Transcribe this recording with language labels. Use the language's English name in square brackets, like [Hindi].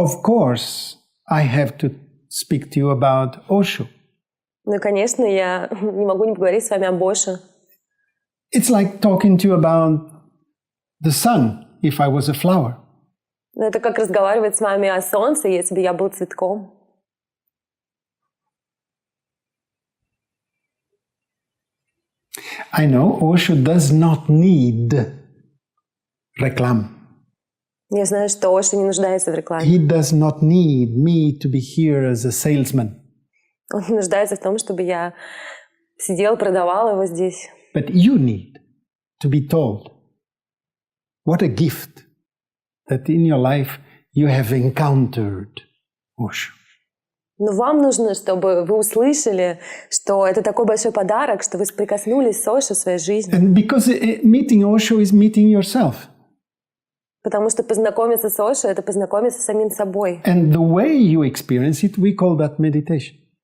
[English] Of course, I have to speak to you about Osho. [Russian] Ну и, конечно, я не могу не поговорить с вами об Ошо. [English] It's like talking to you about the sun if I was a flower. [Russian] Это как разговаривать с вами о солнце, если бы я был цветком. [English] I know Osho does not need reclam. [Russian] Я знаю, что Ошо не нуждается в рекламе. [English] He does not need me to be here as a salesman. [Russian] Он не нуждается в том, чтобы я сидел, продавал его здесь. [English] But you need to be told what a gift that in your life you have encountered Osho. [Russian] Но вам нужно, чтобы вы услышали, что это такой большой подарок, что вы соприкоснулись с Ошо в своей жизни. [English] And because meeting Osho is meeting yourself. [Russian] Потому что познакомиться с Ошо — это познакомиться с самим собой. [English] And the way you experience it, we call that meditation.